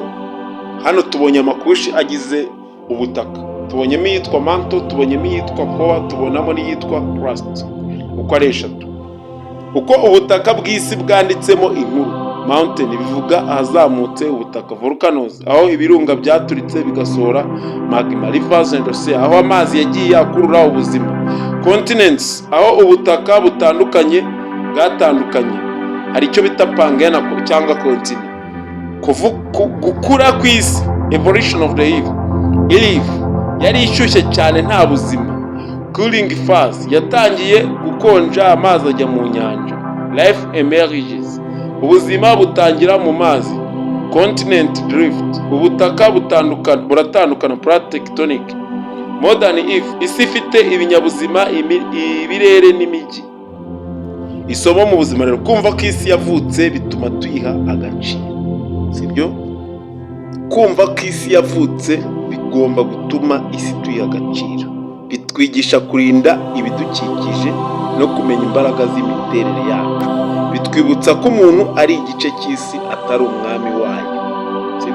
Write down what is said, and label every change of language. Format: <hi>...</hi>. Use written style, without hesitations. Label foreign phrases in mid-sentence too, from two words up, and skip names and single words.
<rw>Hano tubonye amakushi agize ubutaka, tubonyemo iyitwa manto, tubonyemo iyitwa core, tubonamo n'iyitwa crust, uko ari eshatu. Uko ubutaka bw'isi bwanditsemo inkuru: mountain bivuga ahazamutse ubutaka, volcanoes aho ibirunga byaturitse bigasohora magma,</rw> <en>rivers and oceans</en> <rw>aho amazi yagiye akurura ubuzima, continents aho ubutaka butandukanye bwatandukanye, hari icyo bita pangea cyangwa continent. Gukura kw'isi,</rw> <en>evolution of the Eve</en> <rw>yari ishyushye cyane nta buzima,</rw> <en>cooling phase</en> <rw>yatangiye gukonja amazi ajya mu nyanja,</rw> <en>life emerges</en> <rw>ubuzima butangira mu mazi,</rw> <en>continent drift</en> <rw>ubutaka buratandukana,</rw> <en>plate tectonic, modern Eve</en> <rw>isi ifite ibinyabuzima, ibirere n'imijyi. Isomo mu buzima rero, kumva ko isi yavutse bituma tuyiha agaciro, sibyo? Kumva ko isi yavutse bigomba gutuma isi tuyiha agaciro, bitwigisha kurinda ibidukikije no kumenya imbaraga z'imiterere yacu, bitwibutsa ko umuntu ari igice cy'isi atari umwami wayo, sibyo?</rw>